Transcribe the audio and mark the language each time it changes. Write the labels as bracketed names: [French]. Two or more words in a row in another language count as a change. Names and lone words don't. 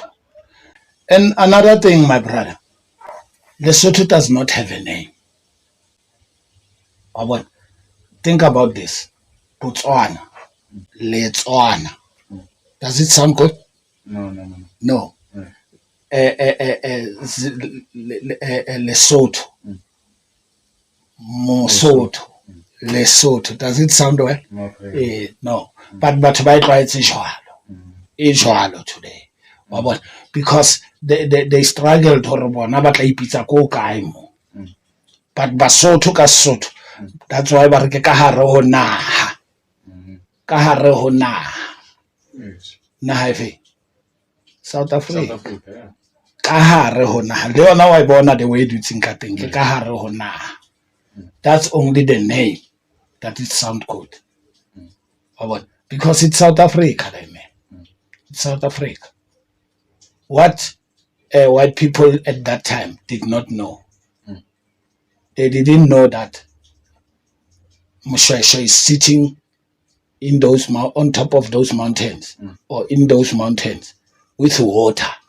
[English] And another thing, my brother, Lesotho does not have a name. Think about this. Botswana. Letswana. Does it sound good? No. No. Lesotho. Mosotho. Lesotho. Does it sound well? Not really. No. But [Southern Sotho] batho ba itlwaetse jwalo today. [English] Because they struggled [Southern Sotho] hore bona ba tla ipitsa ko kae mo. But Basotho ka Sesotho, [English] that's why [Southern Sotho] ba re ke ka hare ho naha. Ka hare ho naha. [English] Yes. [Southern Sotho] Naha efe? South Africa. [English] South Africa, yeah. [Southern Sotho] Ka hare ho naha. Le yona wa bona [English] the way you think [Southern Sotho] ka teng ke ka hare ho naha. [English] That's only the name that it sound good. Because it's South Africa, man. It's South Africa. What white people at that time did not know. They didn't know that Moshoeshoe is sitting in those on top of those mountains or in those mountains with water.